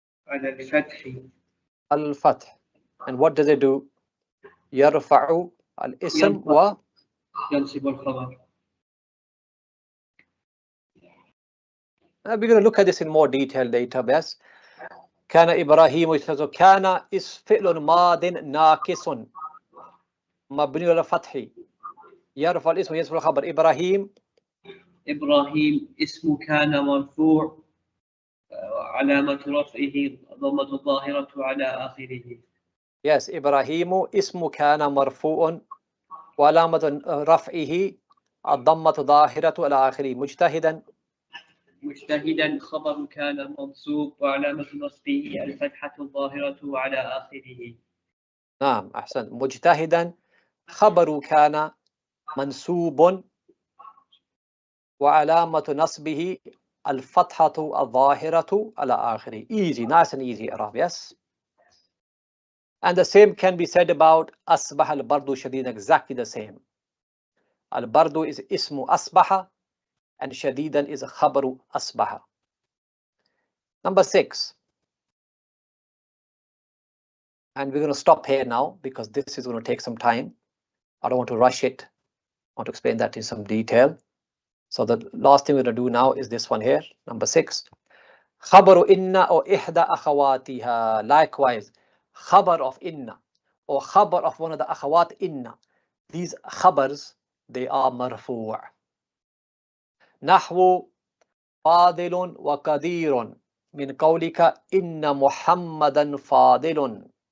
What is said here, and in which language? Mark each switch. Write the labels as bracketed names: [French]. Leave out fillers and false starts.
[Arabic] على الفتح. [English] الفتح. And what does it do? [Arabic] يرفع الاسم و ينصب الخبر. [English] We're going to look at this in more detail later. Yes. [Arabic] كان إبراهيم يستاذ. كان is فعل ماض ناقص مبني على الفتح يرفع الاسم وينصب الخبر. إبراهيم اسم كان مرفوع علامة رفعه ضمة الظاهرة على آخره. Yes, إبراهيم اسم كان مرفوع وعلامة رفعه الضمة ظاهرة على آخره. مجتهدا خبر كان منصوب وعلامة نصبه الفتحة الظاهرة على آخره. نعم أحسن. مجتهدا خبر كان منصوب وعلامة نصبه الفتحة الظاهرة على آخره. [English] Easy, nice and easy Arab, yes. And the same can be said about [Arabic] أصبح البرد شديد, [English] exactly the same. [Arabic] البرد is اسم أصبح and شديدا is خبر أصبح. [English] Number 6. And we're going to stop here now because this is going to take some time. I don't want to rush it. I want to explain that in some detail. So the last thing we're going to do now is this one here, number 6. [Arabic] خبر إن أو إحدى أخواتها. [English] Likewise, خبر of إن or خبر of one of the أخوات إن. These خبرs, they are مرفوع. [Arabic] نحو فاضل وقدير من قولك إن محمدا فاضل.